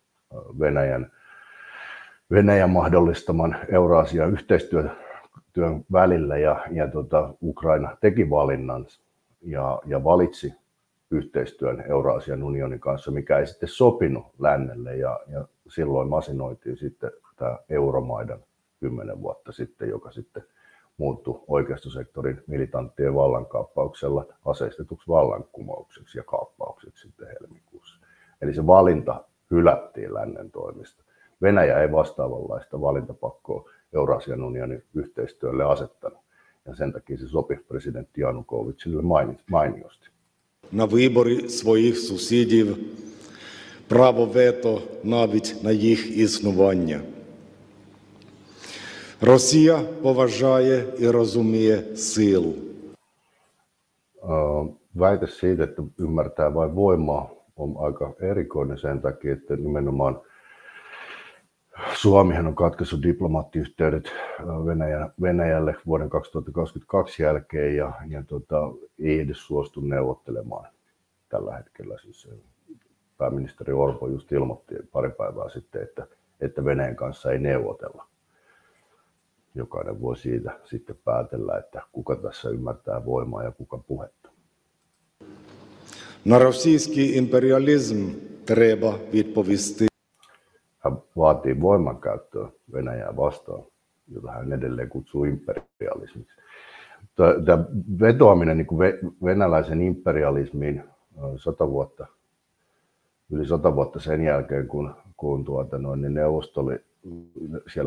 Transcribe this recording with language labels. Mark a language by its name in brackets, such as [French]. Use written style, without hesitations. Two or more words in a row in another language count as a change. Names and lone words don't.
[Finnish] Venäjän mahdollistaman Euraasian yhteistyön välillä, ja Ukraina teki valinnan ja valitsi yhteistyön Euraasian unionin kanssa, mikä ei sitten sopinut lännelle, ja silloin masinoitiin sitten tämä Euromaidan 10 vuotta sitten, joka sitten muuttui oikeistosektorin militanttien vallankaappauksella aseistetuksi vallankumoukseksi ja kaappaukseksi sitten helmikuussa. Eli se valinta hylättiin lännen toimesta. Venäjä ei vastaavanlaista valintapakkoa Euraasian unionin yhteistyölle asettanut, ja sen takia se sopi presidentti Janukovytsille mainiosti. [Ukrainian] На виборі своїх сусідів, право вето навіть на їх існування. Росія поважає і розуміє силу. [Finnish] Väite siitä, että ymmärtää vain voimaa, on aika erikoinen sen takia, että nimenomaan Suomihan on katkaissut diplomaattiyhteydet Venäjälle vuoden 2022 jälkeen ja ei edes suostu neuvottelemaan tällä hetkellä. Siis pääministeri Orpo just ilmoitti pari päivää sitten, että Venäjän kanssa ei neuvotella. Jokainen voi siitä sitten päätellä, että kuka tässä ymmärtää voimaa ja kuka puhetta. [Ukrainian] На російський імперіалізм треба відповісти. [Finnish] Hän vaatii voimankäyttöä Venäjää vastaan, jota hän edelleen kutsuu imperialismiksi. Tämä vetoaminen niin kuin venäläisen imperialismiin yli 100 vuotta sen jälkeen, kun siellä